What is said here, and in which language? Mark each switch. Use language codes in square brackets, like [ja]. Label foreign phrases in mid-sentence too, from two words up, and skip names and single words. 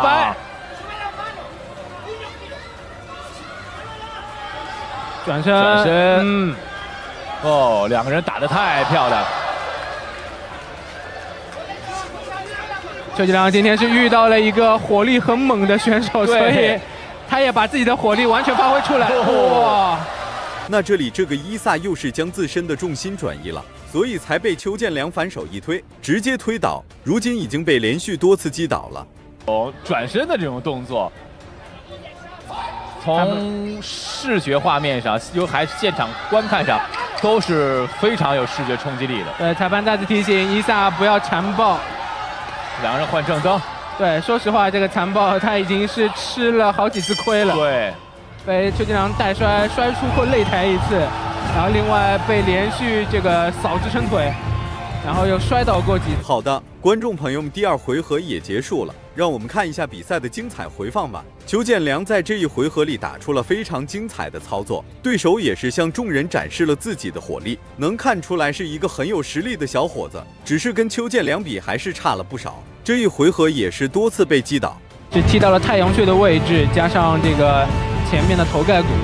[zh] 抽白。轉身，兩個人打得太漂亮。邱建良今天是遇到了一個火力很猛的選手，所以他也把自己的火力完全發揮出來。哇！那這裡這個伊薩又是將自身的重心轉移了，所以才被邱建良反手一推，直接推倒。如今已經被連續多次擊倒了。轉身的這種動作。從視覺畫面上，還是現場觀看上，都是非常有視覺衝擊力的。裁判再次提醒伊薩不要纏抱，兩人換正蹬。對，說實話，這個纏抱他已經是吃了好幾次虧了。對，被邱建良帶摔出過擂台一次，然後另外被連續這個掃支撐腿，然後又摔倒過幾次。好的，觀眾朋友們，第二回合也結束了，讓我們看一下比賽的精彩回放吧。邱建良在這一回合裡打出了非常精彩的操作，對手也是向眾人展示了自己的火力，能看出來是一個很有實力的小伙子，只是跟邱建良比還是差了不少。這一回合也是多次被擊倒，是踢到了太陽穴的位置，加上這個前面的頭蓋骨。